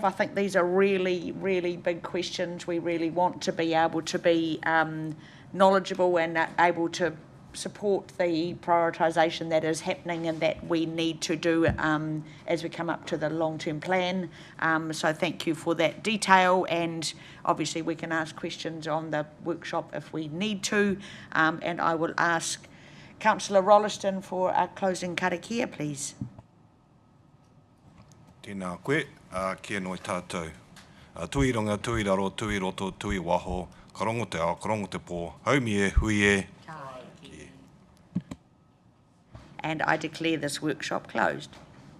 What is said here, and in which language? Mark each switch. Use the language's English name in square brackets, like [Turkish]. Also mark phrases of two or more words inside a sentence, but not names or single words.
[English] I think these are really, really big questions. We really want to be able to be knowledgeable and able to support the prioritisation that is happening and that we need to do as we come up to the long-term plan. So thank you for that detail, and obviously we can ask questions on the workshop if we need to, and I will ask Councillor Rolleston for a closing karakia, please. [Māori] Tēnā koe, kia noi tātou. Tui runga, tui raro, tui roto, tui waho, karongo te ao, karongo te pō, haumi e, hui e. [English] And I declare this workshop closed.